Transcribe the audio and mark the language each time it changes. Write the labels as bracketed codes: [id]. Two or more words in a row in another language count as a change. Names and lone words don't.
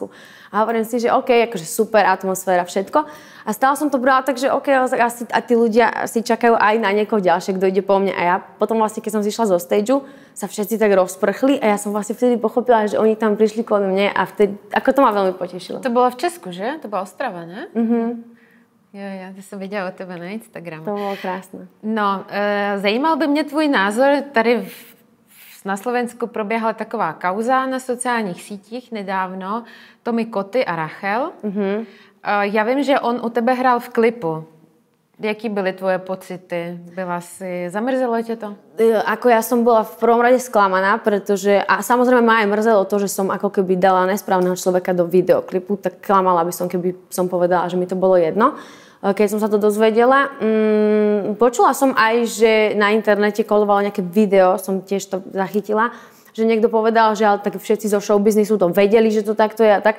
[sk] A hovorím si, že OK, akože super atmosféra, všetko. A stále som to brala tak, že OK, asi a tí ľudia si čakajú aj na niekoho ďalšie, kto ide po mne. A ja potom vlastne, keď som zišla zo stageu, sa všetci tak rozprchli a ja som vlastne vtedy pochopila, že oni tam prišli kvôli mne a vtedy, ako to ma veľmi potešilo. To bolo v Česku, že? To bola Ostrava, [cs] ne? Jo, to jsem viděla o tebe na Instagramu. To bylo krásné. No, zajímal by mě tvůj názor. Tady na Slovensku proběhla taková kauza na sociálních sítích nedávno. Tommy Koty a Rachel. Já vím, že on u tebe hrál v klipu. Jaký byly tvoje pocity? Zamrzelo tě to? [sk] Ako ja som bola v prvom rade sklamaná, pretože, a samozrejme ma aj mrzelo to, že som ako keby dala nesprávneho človeka do videoklipu, tak klamala by som, keby som povedala, že mi to bolo jedno. Keď som sa to dozvedela, počula som aj, že na internete kolovalo nejaké video, som tiež to zachytila, že niekto povedal, že ale tak všetci zo showbiznisu to vedeli, že to takto je a tak.